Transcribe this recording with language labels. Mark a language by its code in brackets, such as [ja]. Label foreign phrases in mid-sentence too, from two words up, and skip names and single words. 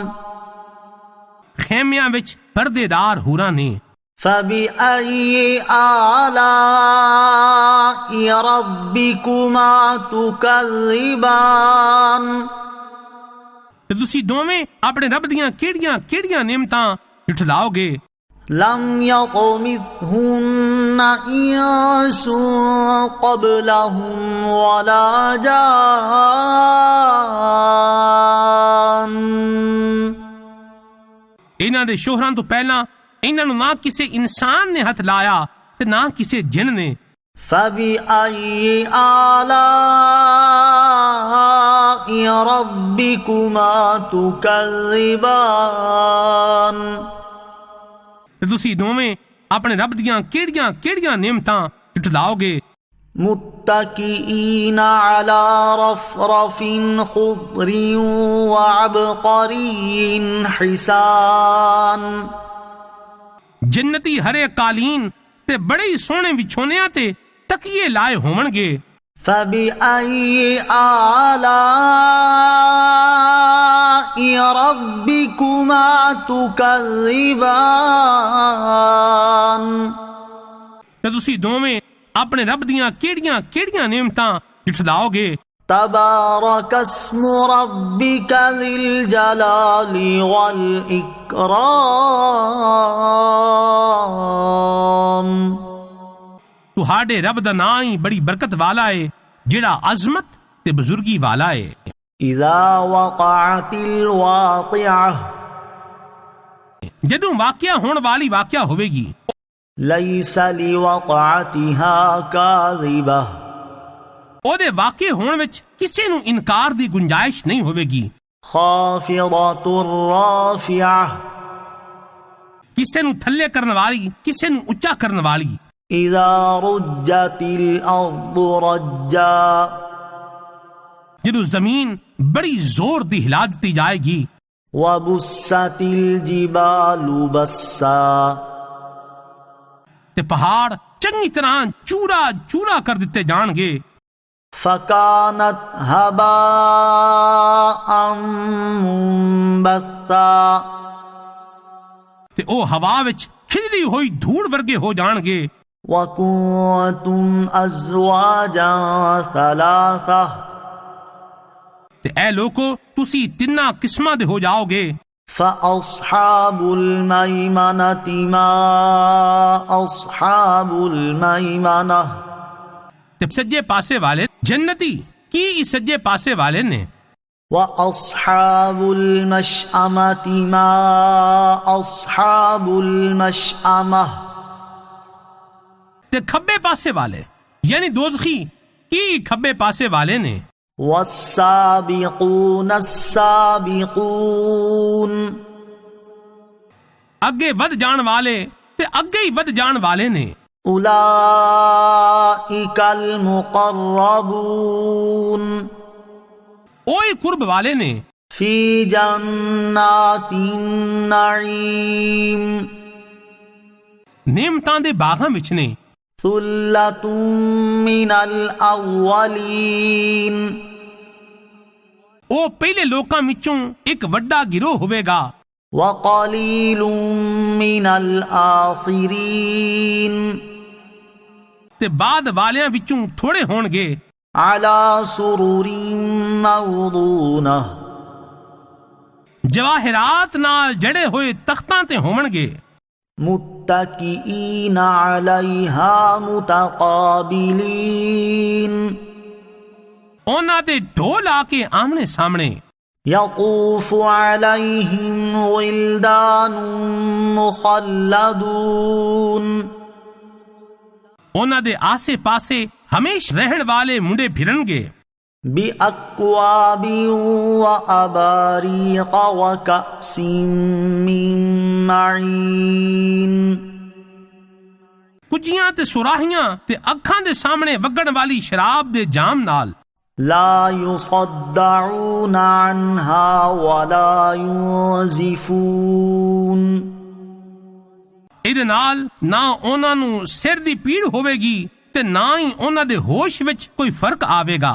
[pa] ਖੈਮਿਆਂ ਵਿੱਚ ਪਰਦੇਦਾਰ ਹੂਰਾਂ ਨੇ। [ar] فبأي آلاء ربكما تكذبان [pa] ਤੇ ਤੁਸੀਂ ਦੋਵੇਂ ਆਪਣੇ ਰੱਬ ਦੀਆਂ ਕਿਹੜੀਆਂ ਨਿਮਤਾਂ ਜੁਟਲਾਓਗੇ। [ar] لم يطمثهن إنس قبلهم ولا جان [pa] ਇਹਨਾਂ ਦੇ ਸ਼ੋਹਰਾਂ ਤੋਂ ਪਹਿਲਾਂ ਇਹਨਾਂ ਨੂੰ ਨਾ ਕਿਸੇ ਇਨਸਾਨ ਨੇ ਹੱਥ ਲਾਇਆ ਤੇ ਨਾ ਕਿਸੇ ਜਿਨ ਨੇ। [ar] فبأي آلاء ربكما تكذبان [pa] ਤੇ ਤੁਸੀਂ ਦੋਵੇਂ ਆਪਣੇ ਰੱਬ ਦੀਆਂ ਕਿਹੜੀਆਂ ਨਿਮਤਾਂ ਜੁਟਲਾਓਗੇ। [ar] متكئين على رفرف خضر وعبقري حسان [pa] ਜੰਨਤੀ ਹਰੇ ਕਾਲੀਨ ਤੇ ਬੜੇ ਹੀ ਸੋਹਣੇ ਵਿਛੋਨਿਆਂ ਤੇ ਤਕੀਏ ਲਾਏ ਹੋਣਗੇ। [ar] فبأي آلاء ربكما تكذبان [pa] ਤੇ ਤੁਸੀਂ ਦੋਵੇਂ ਆਪਣੇ ਰੱਬ ਦੀਆਂ ਕਿਹੜੀਆਂ ਨਿਮਤਾਂ ਜੁਟਲਾਓਗੇ। [ar] تبارك اسم ربك ذي الجلال والإكرام [pa] ਤੁਹਾਡੇ ਰੱਬ ਦਾ ਨਾਂ ਹੀ ਬੜੀ ਬਰਕਤ ਵਾਲਾ ਏ ਜਿਹੜਾ ਅਜ਼ਮਤ ਤੇ ਬਜ਼ੁਰਗੀ ਵਾਲਾ ਏ۔ [ar] إذا وقعت الواقعة [pa] ਜਦੋਂ ਵਾਕਿਆ ਹੋਣ ਵਾਲੀ ਵਾਕਿਆ ਹੋਵੇਗੀ [ar] ليس لوقعتها كاذبة [pa] ਉਹਦੇ ਵਾਕਿਆ ਹੋਣ ਵਿੱਚ ਕਿਸੇ ਨੂੰ ਇਨਕਾਰ ਦੀ ਗੁੰਜਾਇਸ਼ ਨਹੀਂ ਹੋਵੇਗੀ। [ar] خافضة رافعة [pa] ਕਿਸੇ ਨੂੰ ਥੱਲੇ ਕਰਨ ਵਾਲੀ ਕਿਸੇ ਨੂੰ ਉੱਚਾ ਕਰਨ ਵਾਲੀ। [ar] إذا رجت الأرض رجا [pa] ਜਦੋਂ ਜ਼ਮੀਨ ਬੜੀ ਜ਼ੋਰ ਦੀ ਹਿਲਾ ਦਿੱਤੀ ਜਾਏਗੀ। [ar] وبست الجبال بسا [pa] ਤੇ ਪਹਾੜ ਚੰਗੀ ਤਰ੍ਹਾਂ ਚੂਰਾ ਕਰ ਦਿੱਤੇ ਜਾਣਗੇ। [ar] فكانت هباء منبثا [pa] ਤੇ ਉਹ ਹਵਾ ਵਿੱਚ ਖਿਲਰੀ ਹੋਈ ਧੂੜ ਵਰਗੇ ਹੋ ਜਾਣਗੇ। [ar] وكنتم أزواجا ثلاثة [pa] ਤੇ ਐ ਲੋਕੋ ਤੁਸੀਂ ਤਿੰਨਾਂ ਕਿਸਮਾਂ ਦੇ ਹੋ ਜਾਓਗੇ। [ar] فأصحاب الميمنة ما أصحاب الميمنة [pa] ਤੇ ਸੱਜੇ ਪਾਸੇ ਵਾਲੇ ਜੰਨਤੀ ਕੀ ਸੱਜੇ ਪਾਸੇ ਵਾਲੇ ਨੇ। [ar] وأصحاب المشأمة ما أصحاب المشأمة [pa] ਤੇ ਖੱਬੇ ਪਾਸੇ ਵਾਲੇ ਯਾਨੀ ਦੋਜ਼ਖੀ ਕੀ ਖੱਬੇ ਪਾਸੇ ਵਾਲੇ ਨੇ। [ar] والسابقون السابقون [pa] ਅੱਗੇ ਵੱਧ ਜਾਣ ਵਾਲੇ ਤੇ ਅੱਗੇ ਹੀ ਵੱਧ ਜਾਣ ਵਾਲੇ ਨੇ। [ar] أولئك المقربون [pa] ਉਹੀ ਕੁਰਬ ਵਾਲੇ ਨੇ। [ar] في جنات النعيم [pa] ਨਿਮਤਾਂ ਦੇ ਬਾਗਾਂ ਵਿੱਚ ਨੇ। [ar] ثلة من الأولين [pa] ਉਹ ਪਹਿਲੇ ਲੋਕਾਂ ਵਿੱਚੋਂ ਇੱਕ ਵੱਡਾ ਗਿਰੋਹ ਹੋਵੇਗਾ। [ar] وقليل من الآخرين [pa] ਤੇ ਬਾਅਦ ਵਾਲਿਆਂ ਵਿੱਚੋਂ ਥੋੜੇ ਹੋਣਗੇ। [ar] على سرر موضونة [pa] ਜਵਾਹਿਰਾਤ ਨਾਲ ਜੜੇ ਹੋਏ ਤਖਤਾਂ ਤੇ ਹੋਣਗੇ। [ar] متكئين عليها متقابلين [pa] ਉਹਨਾਂ ਤੇ ਢੋਲ ਆ ਕੇ ਆਮਣੇ ਸਾਹਮਣੇ। [ar] يطوف عليهم ولدان مخلدون [pa] ਉਹਨਾਂ ਦੇ ਆਸੇ ਪਾਸੇ ਹਮੇਸ਼ ਰਹਿਣ ਵਾਲੇ ਮੁੰਡੇ ਫਿਰਨਗੇ। [ar] بأكواب وأباريق وكأس من معين [pa] ਕੁੱਜੀਆਂ ਤੇ ਸੁਰਾਹੀਆਂ ਤੇ ਅੱਖਾਂ ਦੇ ਸਾਹਮਣੇ ਵਗਣ ਵਾਲੀ ਸ਼ਰਾਬ ਦੇ ਜਾਮ ਨਾਲ। [ar] لا يصدعون عنها ولا ينزفون [pa] ਇਹਦੇ ਨਾਲ ਨਾ ਉਹਨਾਂ ਨੂੰ ਸਿਰ ਦੀ ਪੀੜ ਹੋਵੇਗੀ ਤੇ ਨਾ ਹੀ ਉਹਨਾਂ ਦੇ ਹੋਸ਼ ਵਿੱਚ ਕੋਈ ਫਰਕ ਆਵੇਗਾ।